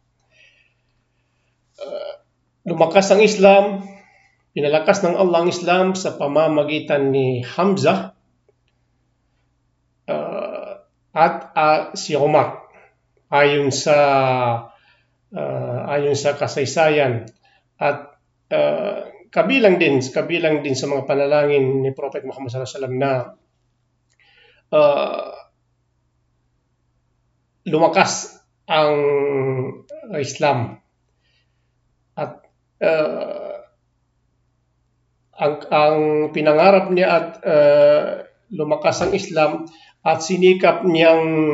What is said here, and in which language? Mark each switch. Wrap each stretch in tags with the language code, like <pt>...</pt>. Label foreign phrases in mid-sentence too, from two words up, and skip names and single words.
<tl>Lumakas ang Islam, pinalakas ng Allah ang Islam sa pamamagitan ni Hamzah at si Umar. Ayon sa kasaysayan at kabilang din sa mga panalangin ni Prophet Muhammad</tl> <ar>صلى الله عليه وسلم</ar> <tl>na lumakas ang Islam at ang pinangarap niya at lumakas ang Islam at sinikap niyang</tl>